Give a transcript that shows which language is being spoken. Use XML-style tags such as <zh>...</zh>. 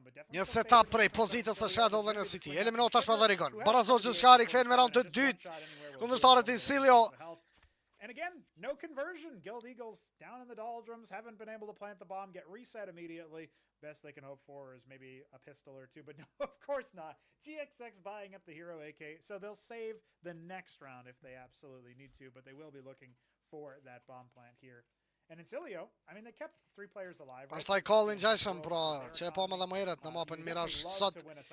<sq>Një setup prej pozitës së Shadow dhe në City. Eliminohet tashmë edhe Rigon. Barazohet gjithçka, rikthehen me round të dytë. Kundërtarët INSILIO.</sq> <en>And again, no conversion. Guild Eagles down in the doldrums, haven't been able to plant the bomb, get reset immediately. Best they can hope for is maybe a pistol or two, but no, of course not. GXX buying up the hero AK, so they'll save the next round if they absolutely need to, but they will be looking for that bomb plant here. And INSILIO, I mean, they kept 3 players alive.</en> <sq>Pastaj call-in gjajshëm, pra, që e pa më dhe më herët në mapën Mirage sot.</sq>